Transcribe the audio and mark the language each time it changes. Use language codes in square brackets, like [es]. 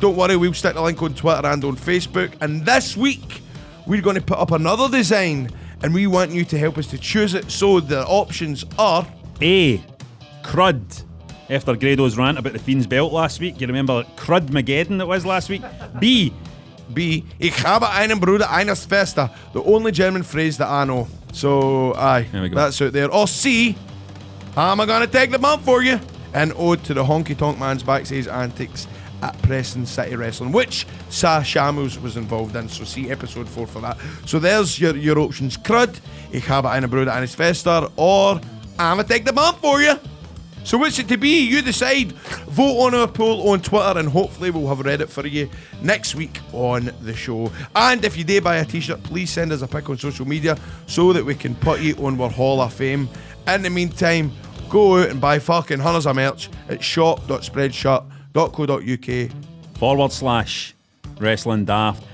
[en] Don't worry, we'll stick the link on Twitter and on Facebook. And this week, we're going to put up another design, and we want you to help us to choose it. So the options are A. Crud. After Grado's rant about the Fiend's belt last week, you remember Crud-mageddon it was last week? B. [de] Ich habe einen Bruder, eine Schwester. [en] The only German phrase that I know. So, aye, that's out there. Or C. I'm gonna take the bump for you. An ode to the honky tonk man's backstage antics at Preston City Wrestling, which Sha Samuels was involved in. So see episode 4 for that. So there's your options. Crud, [de] ich habe einen Bruder, eine Schwester, [en] or I'm gonna take the bump for you. So what's it to be? You decide. Vote on our poll on Twitter and hopefully we'll have read it for you next week on the show. And if you do buy a t-shirt, please send us a pic on social media so that we can put you on our Hall of Fame. In the meantime, go out and buy fucking hundreds of merch at shop.spreadshirt.co.uk/Wrestling Daft.